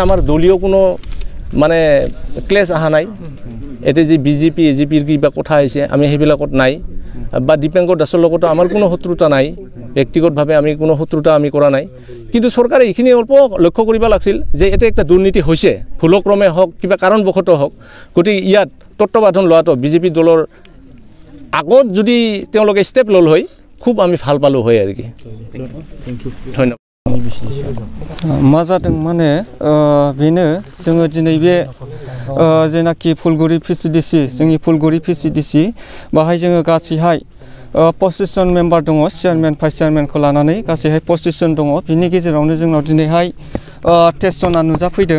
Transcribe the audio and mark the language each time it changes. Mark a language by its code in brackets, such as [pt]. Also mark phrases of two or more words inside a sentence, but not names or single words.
[as] আমাৰ দলীয় কোনো মানে ক্লেছ অহা নাই এতিয়া যে বিজেপি এজিপিৰ কিবা কথা আহিছে আমি সেইবিলাকত নাই বা দীপেংকৰ দাসৰ লগতো আমাৰ কোনো শত্ৰুতা নাই ব্যক্তিগতভাৱে আমি কোনো শত্ৰুতা আমি কৰা নাই কিন্তু চৰকাৰে এইখিনি অল্প লক্ষ্য কৰিব লাগিছিল যে এটা একটা দুৰ্নীতি হৈছে ভুলক্ৰমে হওক কিবা কাৰণবশতঃ হওক গতিকে ইয়াত তত্ত্বাৱধান লোৱাটো বিজেপি দলৰ আগত যদি তেওঁলোকে ষ্টেপ ল'ল হয় খুব আমি ভাল পালোঁ হয় আৰু কি ধন্যবাদ [brx] मा जादों माने बेनो जोङो दिनै बे जेनाखि फुलगुरि पिसिडिसि जोंनि फुलगुरि पिसिडिसि बाहाय जोङो गासैहाय 25 जन मेम्बार दङ चेयारमेन भाइस चेयारमेनखौ लानानै गासैहाय 25 जन दङ बिनि गेजेरावनो जोंनाव दिनैहाय 23 जना नुजाफैदों